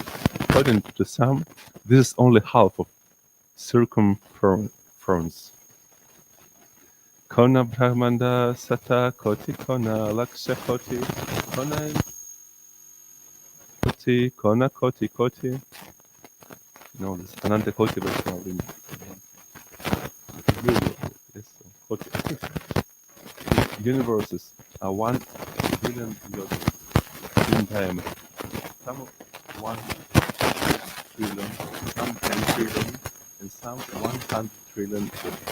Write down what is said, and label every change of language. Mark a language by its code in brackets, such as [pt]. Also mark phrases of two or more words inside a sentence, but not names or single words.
[en] According to some, this is only half of circumference. [sa] Kona Brahmanda Sata Koti Kona Laksha Koti Kona Koti Kona Koti Koti. [en] No, this is [sa] Ananta Koti Vaishnava. [en] Yes, Koti. Universes are 1 billion yodis in diameter. Some 1 trillion, some 10 trillion, and some 100 trillion yodis.